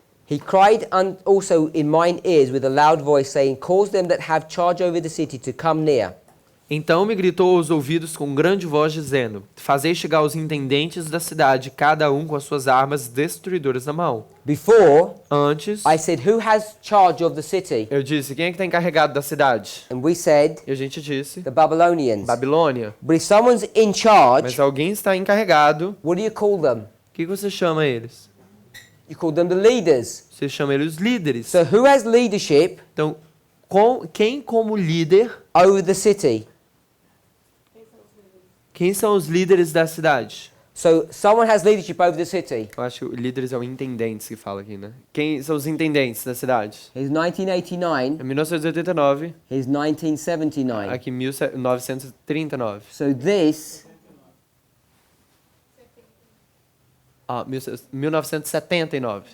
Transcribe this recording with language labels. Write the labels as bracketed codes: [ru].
[en] He cried also in mine ears with a loud voice, saying, cause them that have charge over the city to come near. [pt] Então me gritou aos ouvidos com grande voz, dizendo: Fazei chegar os intendentes da cidade, cada um com as suas armas destruidoras na mão. [en] Before, [pt] Antes, [en] I said, who has charge of the city? [pt] eu disse: Quem é que está encarregado da cidade? [en] And we said, [pt] E a gente disse: [en] the Babylonians. [pt] Babilônia. [en] But if someone's in charge, [pt] Mas alguém está encarregado, [en] what do you call them? [pt] o que você chama eles? [en] You call them the leaders. [pt] Você chama eles os líderes. [en] So who has leadership [pt] Então, quem como líder, [en] over the city? [pt] quem são os líderes da cidade? [en] So someone has leadership over the city. [pt] Eu acho que líderes é o intendentes que fala aqui, né? Quem são os intendentes da cidade? [en] Here's 1989. [pt] Em 1989, [en] Here's 1979. [pt] aqui em 1939. [en] So this [pt] 1979.